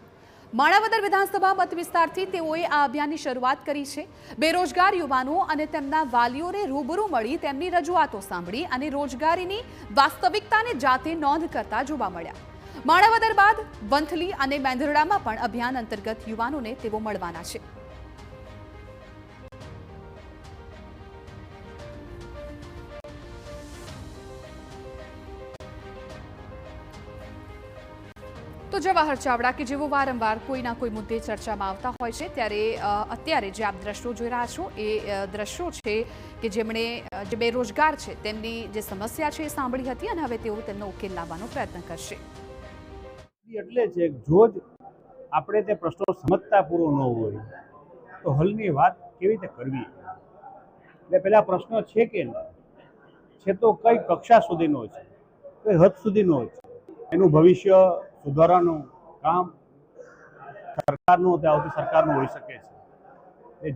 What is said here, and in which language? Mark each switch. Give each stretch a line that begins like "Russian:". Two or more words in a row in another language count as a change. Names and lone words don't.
Gujarati: માણાવદર વિધાનસભા મત વિસ્તારથી તેઓએ આ અભિયાનની શરૂઆત કરી છે। બેરોજગાર યુવાનો અને તેમના વાલીઓને રૂબરૂ મળી તેમની રજૂઆતો સાંભળી અને રોજગારીની વાસ્તવિકતાને જાતે નોંધ કરતા જોવા મળ્યા। માણાવદર બાદ વંથલી અને મેંદરડામાં પણ અભિયાન અંતર્ગત યુવાનોને તેઓ મળવાના છે। તો જવાહર ચાવડા કે જેવો વારંવાર કોઈના કોઈ મુદ્દે ચર્ચામાં આવતા હોય છે ત્યારે અત્યારે જે આપ દૃશ્યો જોઈ રહ્યા છો એ દૃશ્યો છે કે જેમણે જે બેરોજગાર છે તેમની જે સમસ્યા છે એ સાંભળી હતી અને હવે તેઓ તેનો ઉકેલ લાવવાનો પ્રયત્ન કરશે। એટલે છે જો જ આપણે તે પ્રશ્નો સમજતા પૂરો ન હોય તો હલની વાત કેવી રીતે કરવી। એટલે પહેલા પ્રશ્ન છે કે છે તો કઈ કક્ષા સુધીનો છે, કઈ હદ સુધીનો છે, એનું ભવિષ્ય સુધારવાનું કામ સરકારનું તે આવતી સરકારનું હોઈ શકે છે।